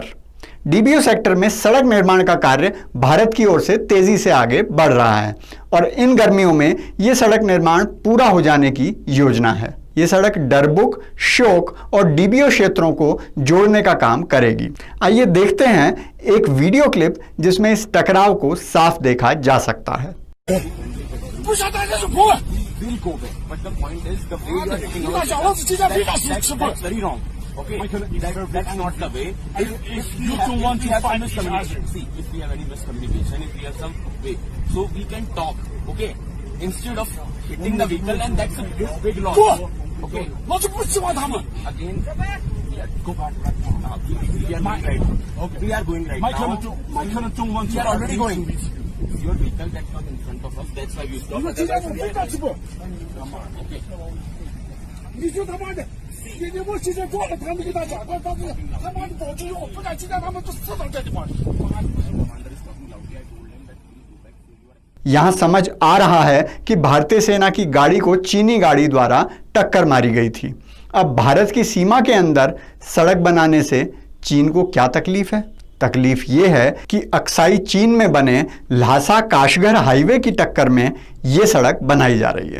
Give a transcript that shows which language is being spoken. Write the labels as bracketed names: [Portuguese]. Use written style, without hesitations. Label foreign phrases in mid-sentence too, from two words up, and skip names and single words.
[Hindi] डीबीओ सेक्टर में सड़क निर्माण का कार्य भारत की ओर से तेजी से आगे बढ़ रहा है और इन गर्मियों में यह सड़क निर्माण पूरा हो जाने की योजना है। यह सड़क डरबुक, श्योक और डीबीओ क्षेत्रों को जोड़ने का काम करेगी। आइए देखते हैं एक [English] video clip [Hindi] जिसमें इस टकराव को साफ देखा जा सकता है। [English] Okay, that's not the way. If you two want to find miscommunication, see, if we have any miscommunication, if we have some way, so we can talk, okay? Instead of hitting the vehicle, and that's a big loss. Okay. Again, go back. We are going right. Okay. We are going right now. We are already going. Your vehicle that's not in front of us. That's why we stop. Okay. [Chinese] 你就他妈的，你我之前做了，他们给他讲过，但是他妈的保证我不敢进来，他们都死到这地方。 [Hindi] यहां समझ आ रहा है कि भारतीय सेना की गाड़ी को चीनी गाड़ी द्वारा टक्कर मारी गई थी। अब भारत की सीमा के अंदर सड़क बनाने से चीन को क्या तकलीफ है? तकलीफ यह है कि अक्साई चीन में बने ल्हासा काशगर हाईवे की टक्कर में यह सड़क बनाई जा रही है।